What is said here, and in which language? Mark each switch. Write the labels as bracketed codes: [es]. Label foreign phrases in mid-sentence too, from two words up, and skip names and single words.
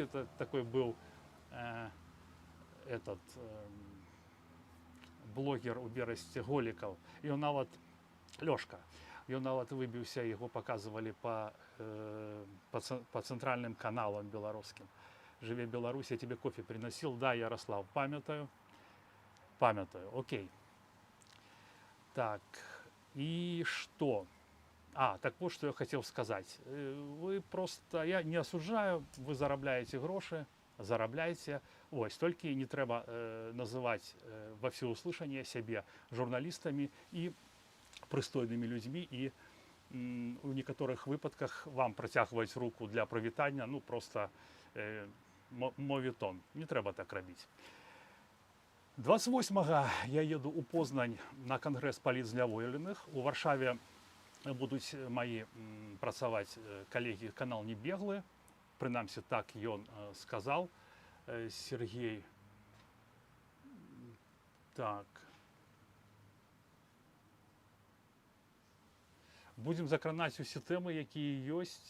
[ru] Это такой [be] быў блогер у Берасці Голікаў. Ён нават Лёшка. Ён нават выбіўся, яго паказвалі па цэнтральным каналам беларускім. «Живе Беларусь, [ru] я тебе кофе приносил». Да, Ярослав, памятаю. Окей. Так, и что? Так вот, что я хотел сказать. Вы просто, я не осуждаю, вы [be] зарабляете гроши, зарабляйте. [ru] Ось, только не треба называть во всеуслышание себе журналистами и пристойными людьми, и у некоторых выпадках вам протягивать руку [uk] для привітання, [ru] ну просто мовітон. [uk] Не треба так робити. [ru] 28-го я еду у Познань на конгресс палітзняволеных. [be] У Варшаве будуть мої працаваць коллеги канал «Не беглы». Прынамсі, так ён сказал, Сергей. Так. Будем закранаць усе тэмы, якія ёсць.